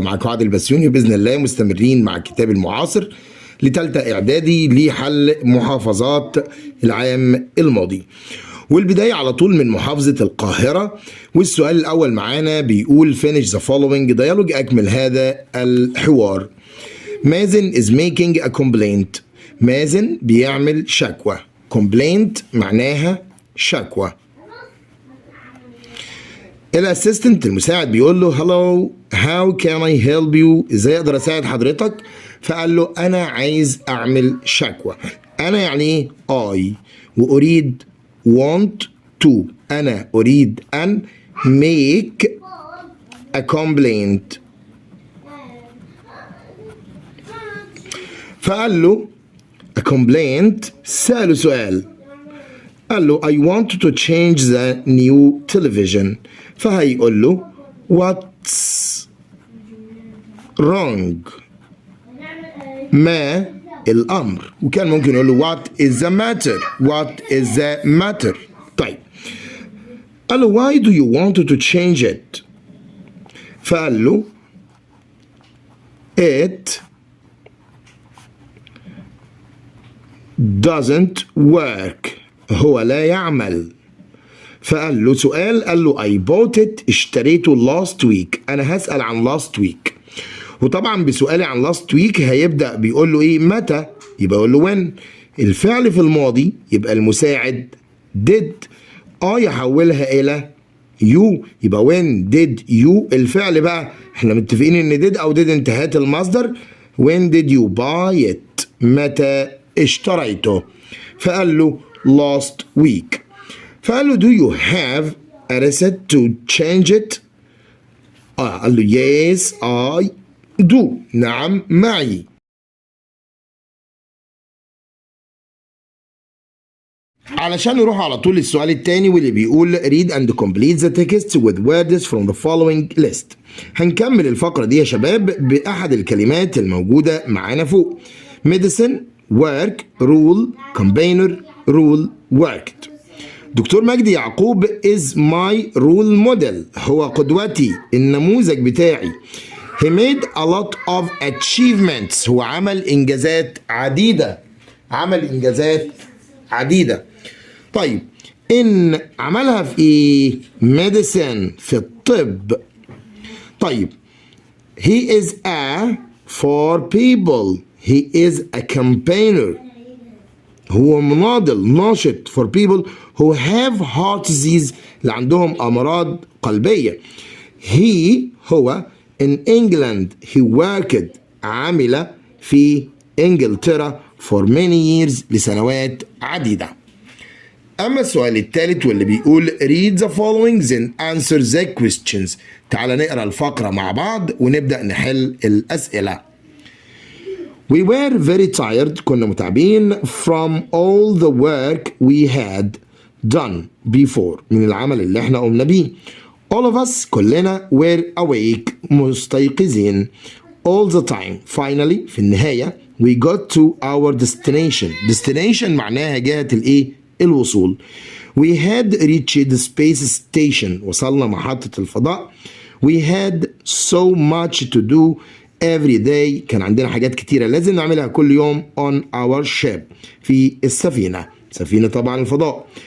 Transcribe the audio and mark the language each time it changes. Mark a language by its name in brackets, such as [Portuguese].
[Arabic] معكم عادل بسيوني، بإذن الله مستمرين مع الكتاب المعاصر لتالتة إعدادي لحل محافظات العام الماضي، والبداية على طول من محافظة القاهرة. والسؤال الأول معانا بيقول [English] finish the following dialogue، [Arabic] أكمل هذا الحوار. [English] Mazen is making a complaint. [Arabic] مازن بيعمل شكوى. complaint معناها شكوى. الاسيستنت المساعد بيقول له [English] hello how can I help you، [Arabic] ازاي اقدر اساعد حضرتك؟ فقال له انا عايز اعمل شكوى. انا يعني ايه؟ I واريد want to، انا اريد ان [English] make a complaint. [Arabic] فقال له [English] a complaint، [Arabic] سأله سؤال، قال له [English] I want to change the new television. [Arabic] فهيقول له [English] what's wrong، [Arabic] ما الأمر، وكان ممكن يقول له [English] what is the matter، what is the matter. [Arabic] طيب قال له [English] why do you want to change it؟ [Arabic] فقال له [English] it doesn't work، [Arabic] هو لا يعمل. فقال له سؤال، قال له [English] I bought it، [Arabic] اشتريته [English] last week. [Arabic] أنا هسأل عن last week، وطبعا بسؤالي عن last week هيبدأ بيقول له إيه؟ متى؟ يبقى يقول له when. الفعل في الماضي يبقى المساعد did، يحولها إلى you، يبقى when did you. الفعل بقى احنا متفقين إن did أو didn't هات المصدر. [English] when did you buy it، [Arabic] متى اشتريته؟ فقال له [English] last week. [Arabic] فقال له [English] do you have a receipt to change it؟ [Arabic] قال له [English] yes I do، [Arabic] نعم معي. علشان نروح على طول للسؤال الثاني واللي بيقول [English] read and complete the text with words from the following list. [Arabic] هنكمل الفقرة دي يا شباب بأحد الكلمات الموجودة معانا فوق. [English] medicine، work، rule، campaigner، rule، worked. [Arabic] دكتور مجدي يعقوب [English] is my role model، [Arabic] هو قدوتي، النموذج بتاعي. [English] he made a lot of achievements، [Arabic] هو عمل إنجازات عديدة، عمل إنجازات عديدة. طيب إن عملها في إيه؟ medicine، في الطب. [English] طيب he is a for people، he is a campaigner، [Arabic] هو مناضل ناشط [English] for people who have heart disease، [Arabic] اللي عندهم أمراض قلبية. [English] he هو in England، he worked، [Arabic] عمل في إنجلترا [English] for many years، [Arabic] لسنوات عديدة. أما السؤال الثالث واللي بيقول [English] read the following then answer the questions. [Arabic] تعال نقرأ الفقرة مع بعض ونبدأ نحل الأسئلة. [English] We were very tired، [Arabic] كنا متعبين [English] from all the work we had done before، [Arabic] من العمل اللي احنا قمنا بيه. [English] all of us، كلنا were awake، مستيقظين all the time. finally، [Arabic] في النهاية [English] we got to our destination. [Arabic] destination معناها جهة الايه؟ الوصول. [English] we had reached the space station، [Arabic] وصلنا محطة الفضاء. [English] we had so much to do every day، [Arabic] كان عندنا حاجات كتيرة لازم نعملها كل يوم [English] on our ship، [Arabic] في السفينة، سفينة طبعا الفضاء.